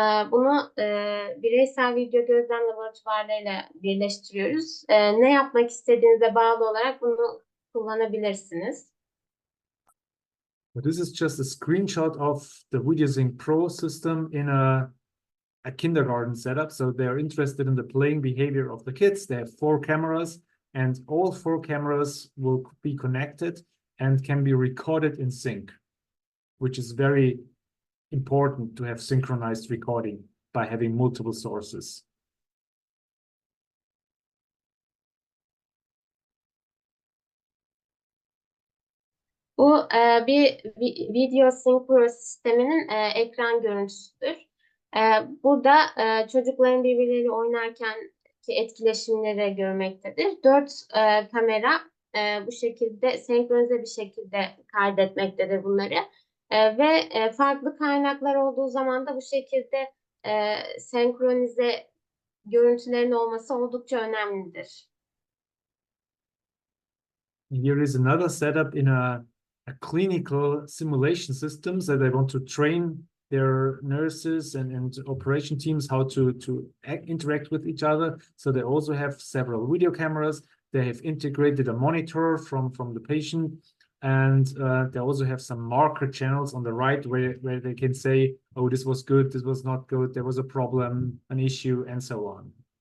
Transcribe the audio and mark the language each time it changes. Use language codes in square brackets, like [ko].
[tr] Bunu bireysel video gözlem laboratuvarlarıyla birleştiriyoruz. Ne yapmak istediğinize bağlı olarak bunu kullanabilirsiniz. [en] This is just a screenshot of the VideoSync Pro system in a kindergarten setup. So they're interested in the playing behavior of the kids. They have 4 cameras, and all 4 cameras will be connected and can be recorded in sync, which is very important to have synchronized recording by having multiple sources. [tr] Bu bir VideoSync Pro sisteminin ekran görüntüsüdür. Burada çocukların birbirleriyle oynarken ki etkileşimleri görmektedir. 4 kamera bu şekilde senkronize bir şekilde kaydetmektedir bunları. Ve farklı kaynaklar olduğu zaman da bu şekilde senkronize görüntülerin olması oldukça önemlidir. [en] Here is another setup in a clinical simulation system. So they want to train their nurses and operation teams how to interact with each other. So they also have several video cameras. They have integrated a monitor from the patient, and they also have some marker channels on the right where they can say, oh, this was good, this was not good, there was a problem, an issue, and so on.